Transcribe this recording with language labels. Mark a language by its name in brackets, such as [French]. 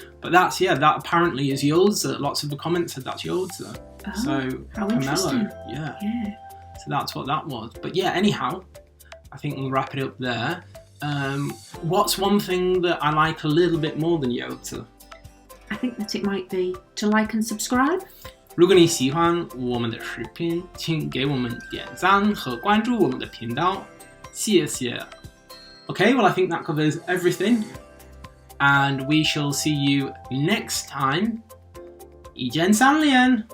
[English] But that apparently is yozi. Lots of the comments said that's yozi. Oh, So how pomelo, interesting. yeah. Yeah. So that's what that was. But yeah, anyhow, I think we'll wrap it up there. What's one thing that I like a little bit more than yozi? I think that it might be to like and subscribe. [Chinese] 如果你喜欢我们的视频，请给我们点赞和关注我们的频道，谢谢。 [English] Okay, well I think that covers everything, and we shall see you next time. [Chinese] 一键三连